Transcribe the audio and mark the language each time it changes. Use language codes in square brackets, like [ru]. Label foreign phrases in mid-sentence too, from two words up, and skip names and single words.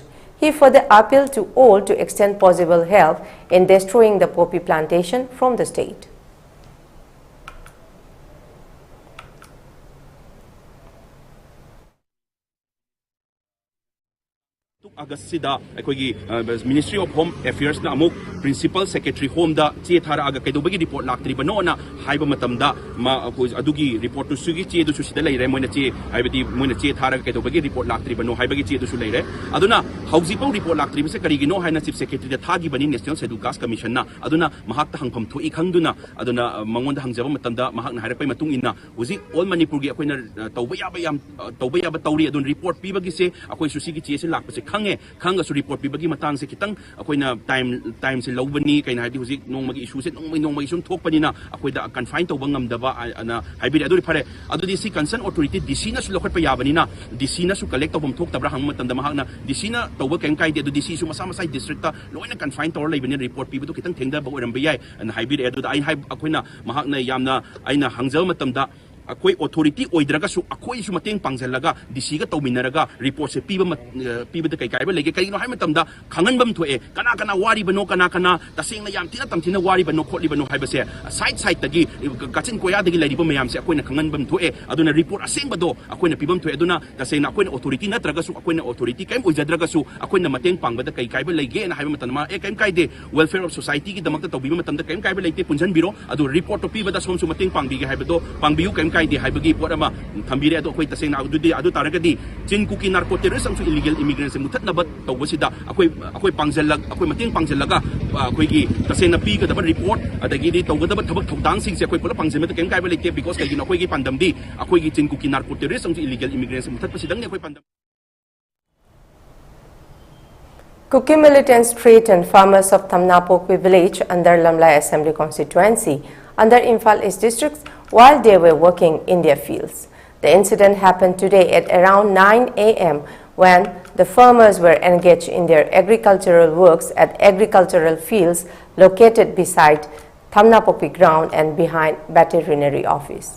[en] He further appealed to all to extend possible help in destroying the poppy plantation from the state. [mni] August sida akoigi Ministry of Home Affairs na amuk Principal Secretary Home da che thara aga kaidobagi report laktri bano na haiba matamda ma adugi report to sugi che du sida leire moina che haibadi moina che thara kaidobagi report laktri bano haibagi che du su leire aduna hauji pau report laktri se karigi no haina Chief Secretary da thagi bani National Scheduled Caste Commission na aduna mahak ta hangpham thoi khangduna aduna mangonda hangjaba matamda mahak na hairai matung inna uji all Manipur gi akoina tawba yaba tawri adun report pibagi se akoi susigi che se lakpa se khanga su report pibagi matang se kitang akoina time se lobani kaina hadi huzik nongmagi issue se nongmagi sum thokpani na akoida [en] confine to [mni] bangam daba ana haibiri aduri phare adudi si [en] concern authority [mni] DC na su lokhat pa yabani na DC na su collect to bom thok tabra hang matam da mahak na DC na to ba ken kai de DC su masa masai district ta loina [en] confine to [mni] leibani report pibu kitang thengda ba oram bayai ana haibiri adu ai akoina mahak na yamna aina hangjaw matam da akoi authority oidraga su akoi su mateng pangzalaga DC ga tawminaraga report se piba da kai ba lege kai no hai matamda khangan bam thoe kana wari bano kana taseng na yam tina tamthina wari bano khotli bano hai ba se side tagi kachin koya dagi lari ba mayam se akoi na khangan bam thoe aduna report aseng bado akoi na pibam thoe aduna taseng na akoi na authority na traga su akoi na authority kaim oijadraga su akoi na mateng pangba da kai ba lege na hai matanma kaim kai de [en] welfare of society [mni] ki damak ta tawbi matamda kaim kai ba lege punjan biro adu report to piba da som su mateng pangbi ga hai bado pangbiu kaim kai de haibagi pot ama thambire ado akoi taseng na adu taragadi chin kuki [en] narco terrorism [mni] su [en] illegal immigrants [mni] se mutat na bat tawbasida akoi pangjalag akoi mateng pangjalaga akoi gi taseng na pi ga da report adagi di tawgada thabak thawdang sing se akoi pula pangjema ta kem kai ba leke because kai gi akoi gi pandam di akoi gi chin kuki [en] narco terrorism [mni] su [en] illegal immigrants [mni] se mutat pasidang ne akoi pandam. [en] Kuki militants threatened farmers of Thamnapokpi village under Lamlai Assembly constituency under Imphal East districts while they were working in their fields. The incident happened today at around 9 a.m. when the farmers were engaged in their agricultural works at agricultural fields located beside Thamnapokpi ground and behind veterinary office.